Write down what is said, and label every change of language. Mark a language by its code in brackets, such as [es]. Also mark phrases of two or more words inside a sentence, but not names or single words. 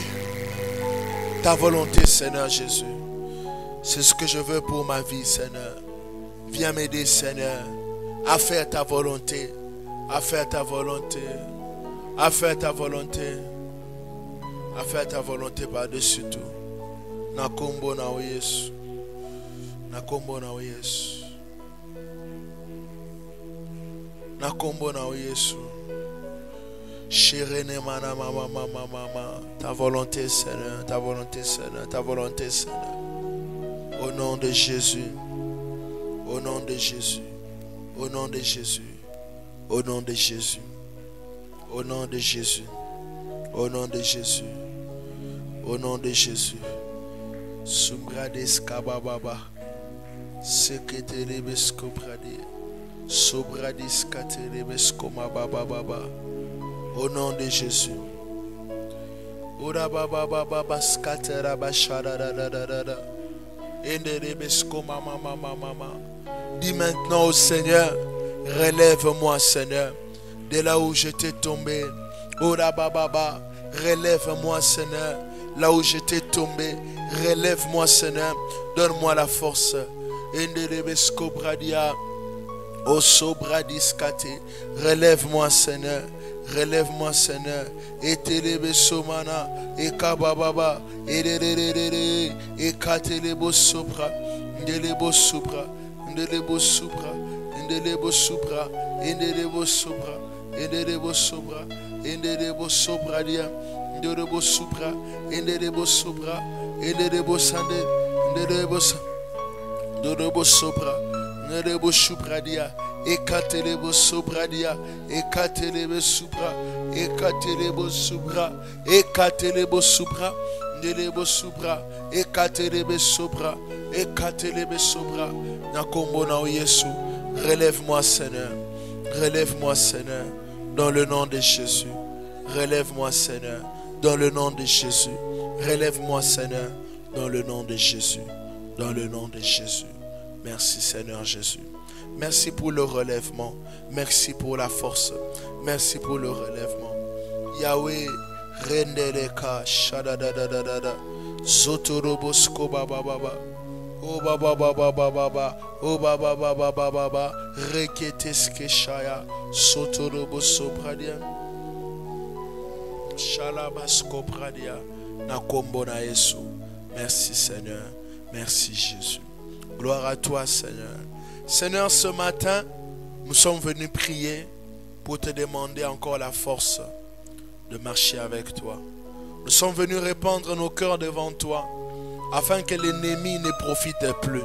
[fr] Ta volonté, Seigneur Jésus, c'est ce que je veux pour ma vie, Seigneur. Viens m'aider, Seigneur, à faire ta volonté, à faire ta volonté, à faire ta volonté, à faire ta volonté par-dessus tout. [ln] Nakombo na Yesu, nakombo na Yesu, nakombo na Yesu. [fr] Chérine mana mama, ta volonté, Seigneur, ta volonté, Seigneur, ta volonté, Seigneur. Au nom de Jésus. Au nom de Jésus. Au nom de Jésus. Au nom de Jésus. Au nom de Jésus. Au nom de Jésus. Au nom de Jésus. Sumbrades kabababa. Seketerebes kobradi. Sobradis katerebes komabababa. Au nom de Jésus. Ora baba baba skatera bashara da da da da da. Enderebes komamamamama. Dis maintenant au Seigneur, relève-moi Seigneur, de là où j'étais tombé. Ora baba, relève-moi Seigneur, là où j'étais tombé. Relève-moi Seigneur, donne-moi la force. Enderebes kobradia. O sobradiskate, relève-moi Seigneur, relève-moi Seigneur. Et telebe somana, et kabababa, et dererere, et katelebo sobra, ndelebo sobra, ndelebo sobra, ndelebo sobra, ndelebo sobra, ndelebo sobra, ndelebo sobra dia, ndelebo sobra, ndelebo sobra, ndelebo sande, ndelebo sobra. Nerebo subradia, ekatelebo sobradia, ekatelebo subra, ekatelebo subra, ekatelebo subra, nerebo subra, ekatelebo sobra, ekatelebo sobra. [ln] Nakombo na Yesu, [fr] relève-moi Seigneur, relève-moi Seigneur, dans le nom de Jésus. Relève-moi Seigneur, dans le nom de Jésus. Relève-moi Seigneur, dans le nom de Jésus, dans le nom de Jésus. Merci Seigneur Jésus. Merci pour le relèvement. Merci pour la force. Merci pour le relèvement. Yahweh, rendeleka shadadadadada. Zotorobosko baba baba. Oh baba baba baba. Oh baba baba baba. Reketeske shaya. Sotoroboso pradia. Shalabasko pradia. [ln] Nakombo na Yesu. [fr] Merci Seigneur. Merci Jésus. Gloire à toi, Seigneur. Seigneur, ce matin, nous sommes venus prier pour te demander encore la force de marcher avec toi. Nous sommes venus répandre nos cœurs devant toi afin que l'ennemi ne profite plus.